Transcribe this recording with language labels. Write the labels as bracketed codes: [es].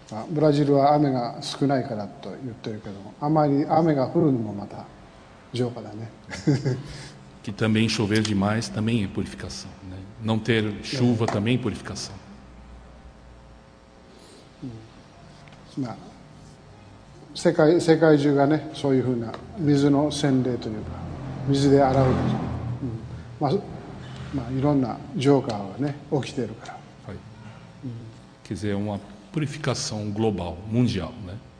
[ja] ブラジルは雨が少ないからと言ってるけども、あまり雨が降るのもまた浄化だね。 [pt] Que também chover demais também é purificação, né? Não ter chuva também é purificação. [ja] 世界中がねそういうふうな水の洗礼というか水で洗うという、いろんな浄化がね起きているから。 [pt] Quer dizer, uma purificação global, mundial, né?